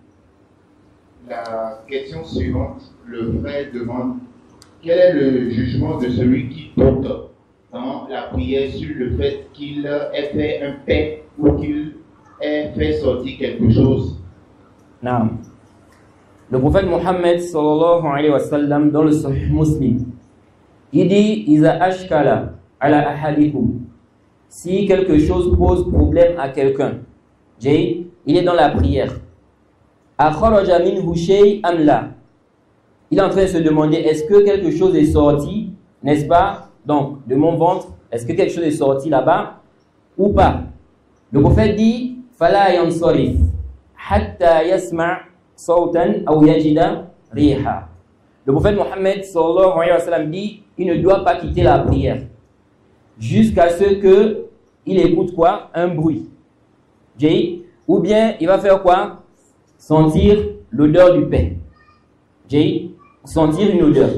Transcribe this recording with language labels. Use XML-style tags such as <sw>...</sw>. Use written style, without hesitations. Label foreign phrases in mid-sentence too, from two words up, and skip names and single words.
<fr>La question suivante, le frère demande, quel est le jugement de celui qui doute dans la prière sur le fait qu'il ait fait un paix ou qu'il ait fait sortir quelque chose? Non. Le prophète Mohammed</fr> <ar>صلى الله عليه وسلم</ar> <fr>dans le Sahih Muslim, il dit</fr> <ar>إذا أشكل على أحدكم.</ar> <fr>Si quelque chose pose problème à quelqu'un, il est dans la prière.</fr> <ar>أخرج منه شيء أم لا.</ar> <fr>Il est en train de se demander est-ce que quelque chose est sorti, n'est-ce pas? Donc, de mon ventre, est-ce que quelque chose est sorti là-bas ou pas? Le prophète dit</fr> <ar>فلا ينصرف حتى يسمع صوتا أو يجد ريحا.</ar> <fr>Le prophète Mohammed</fr> <ar>صلى الله عليه وسلم</ar> <fr>dit il ne doit pas quitter la prière jusqu'à ce que il écoute quoi? Un bruit. Ou bien il va faire quoi? Sentir l'odeur du pain. Sentir une odeur.</fr>